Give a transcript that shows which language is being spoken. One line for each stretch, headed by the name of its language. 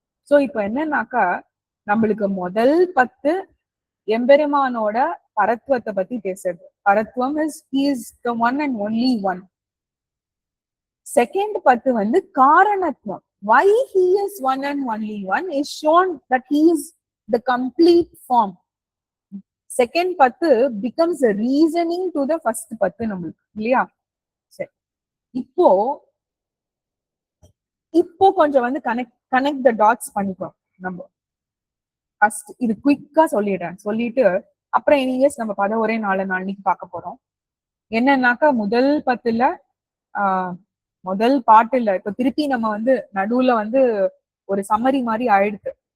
Tamil: So இப்ப என்னன்னாக்கா, நம்மளுக்கு முதல் 10 எம்பெருமானோட பரத்வத்தை பத்தி பேசுறது.
English: பரத்வம் is he is the one and only one.
Tamil: Second 10 காரணத்துவம்,
English: why he is one and only one is shown that he is the complete form. Second 10 becomes a reasoning to the first 10
Tamil: நம்மளுக்கு இல்லையா. சரி, இப்போ இப்போ கொஞ்சம் வந்து connect the dots பண்ணிக்கோம் நம்ம. First இது குயிக்கா சொல்லிடுறேன், சொல்லிட்டு அப்புறம் எனிவேஸ் நம்ம படம் ஒரே 4 நாளைக்கு பார்க்க போறோம். என்னன்னாக்கா முதல் 10ல முதல் பாட்டுல இப்ப திருப்பி நம்ம வந்து நடுவுல வந்து ஒரு சம்மரி மாதிரி ஆயிடுது.